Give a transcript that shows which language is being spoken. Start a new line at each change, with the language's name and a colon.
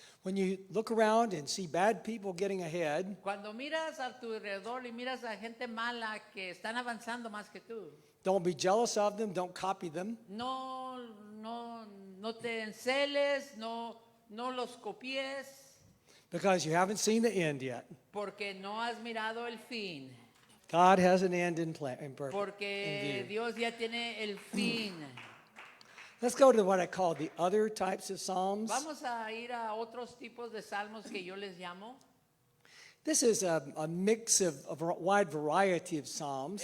English: When you look around and see bad people getting ahead,
Spanish: Cuando miras a tu alrededor y miras a gente mala que están avanzando más que tú,
English: don't be jealous of them, don't copy them.
Spanish: no te enceles, no los copies,
English: Because you haven't seen the end yet.
Spanish: porque no has mirado el fin,
English: God has an end in view.
Spanish: porque Dios ya tiene el fin.
English: Let's go to what I call the other types of Psalms.
Spanish: Vamos a ir a otros tipos de salmos que yo les llamo.
English: This is a mix of a wide variety of Psalms.